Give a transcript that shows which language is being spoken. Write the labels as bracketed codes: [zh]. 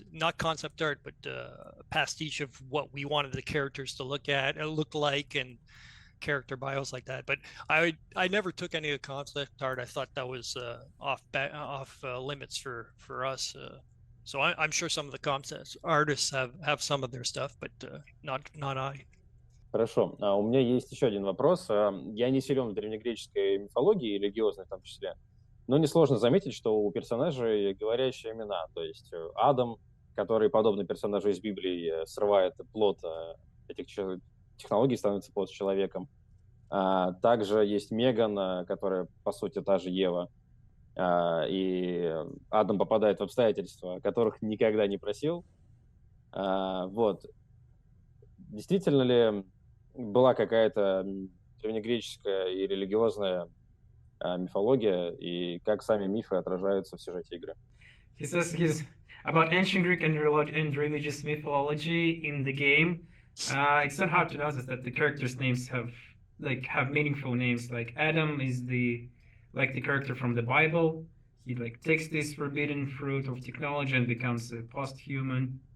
[en] Not concept art, but pastiche of what we wanted the characters to look like, and character bios like that. But I never took any of the concept art. I thought that was off limits for us. So I'm sure some of the concept artists have some of their stuff, but not I. [ru] Хорошо. У меня есть еще один вопрос. Я не силен в древнегреческой мифологии, религиозной в том числе, но несложно заметить, что у персонажей говорящие имена. То есть Адам, который, подобно персонажу из Библии, срывает плод этих технологий, становится плод человеком. Также есть Меган, которая, по сути, та же Ева. И Адам попадает в обстоятельства, которых никогда не просил. Вот. Действительно ли была какая-то древнегреческая и религиозная мифология, и как сами мифы отражаются в сюжете игры? [en] He says he's about ancient Greek and religious mythology in the game. It's not hard to notice that the characters' names have meaningful names. Like Adam is the character from the Bible. he like takes this forbidden fruit of technology and becomes a post-human.